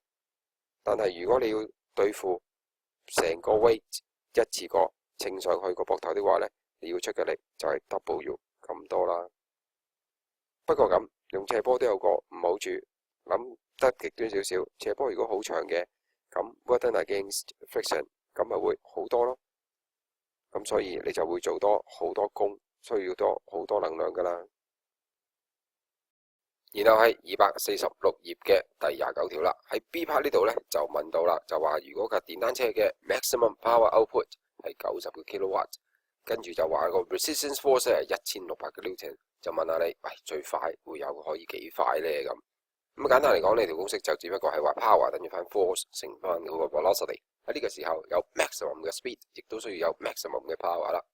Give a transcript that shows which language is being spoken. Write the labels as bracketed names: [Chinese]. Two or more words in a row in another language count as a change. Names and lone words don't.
[Cantonese] 但係如果你要對付成個 weight 一次過稱上去個膊頭的話呢，你要出嘅力就係 W 咁多啦。不過咁用斜坡都有個唔好處，諗得極端少少，斜坡如果好長嘅，咁 [English] work done against friction [Cantonese] 咁咪會好多咯。咁所以你就會做多好多功，需要多好多能量噶啦。然後係246頁嘅第29條啦，喺 [English] B part [Cantonese] 呢度呢，就問到啦，就話如果架電單車嘅 [English] maximum power output [Cantonese] 係90個 kilowatt， 跟住就話個 [English] resistance force [Cantonese] 係1600個 Newton， 就問下你，喂，最快會有可以幾快呢？咁簡單嚟講，呢條公式就只不過係話 power 等於翻 force 乘翻嗰個 velocity。喺呢個時候有 maximum 嘅 speed， 亦都需要有 maximum 嘅 power 啦。